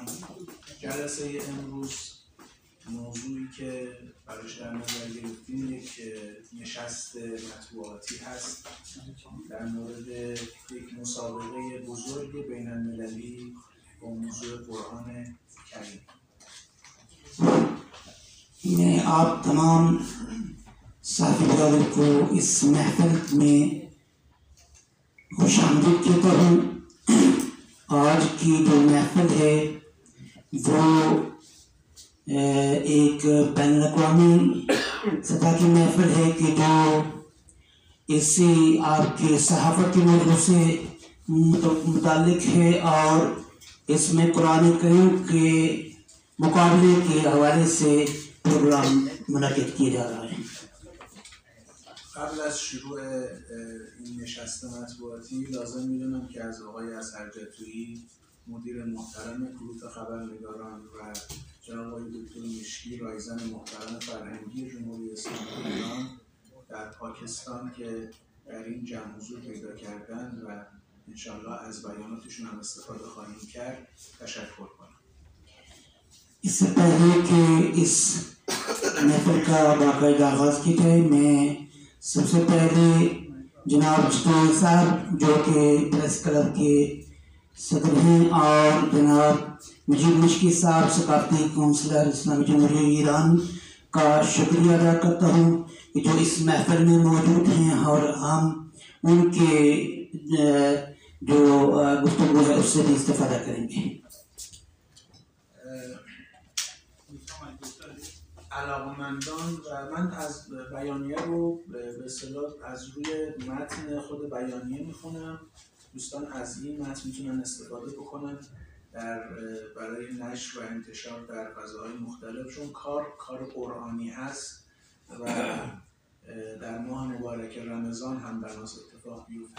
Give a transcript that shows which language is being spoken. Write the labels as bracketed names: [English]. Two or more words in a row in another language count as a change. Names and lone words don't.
[Persian] جلسه امروز موضوعی که براش در نظر گرفتیم یک نشست مطبوعاتی هست در مورد یک مسابقه بزرگ بین المللی با موضوع قرآن کریم. [Urdu] میں آپ تمام ساتھی برادر کو اس محفل میں خوش آمدید کہتا ہوں. آج کی جو محفل ہے وہ ایک بین الاقوامی سطح کی محفل ہے کہ جو اس سے آپ کے صحافت کے موجود سے متعلق ہے اور اس میں قرآن کریم کے مقابلے کے حوالے سے پروگرام منعقد کیا جا رہا ہے. [Persian] قبل از شروع این نشست مطبوعاتی لازم می‌دونم که از آقای اصغرجتویی مدیر محترم گروه خبرنگاران و جناب آقای دکتر مشکی رایزن محترم فرهنگی جمهوری اسلامی ایران در پاکستان که در این جمع حضور پیدا کردن و انشاءالله از بیاناتشون هم استفاده خواهیم کرد تشکر کنم. [Urdu] اس سے پہلے کہ اس محفل کا باقاعدہ آغاز کی جائے، میں سب سے پہلے جناب جتوئی صاحب جو کہ [English] press club [Urdu] کے صدر ہیں اور جناب مجید مشکی صاحب ثقافتی کاؤنسلر اسلامی جمہوریت ایران کا شکریہ ادا کرتا ہوں کہ جو اس محفل میں موجود ہیں اور ہم ان کے جو گفتگو ہے اس سے بھی استفادہ کریں گے. [Persian] علاقمندان و من از بیانیه رو به اصطلاح از روی متن خود بیانیه میخونم. دوستان از این متن میتونن استفاده بکنن برای نشر و انتشار در فضاهای مختلف، چون کار قرآنی هست و در ماه مبارک رمضان هم بناس اتفاق بیفته.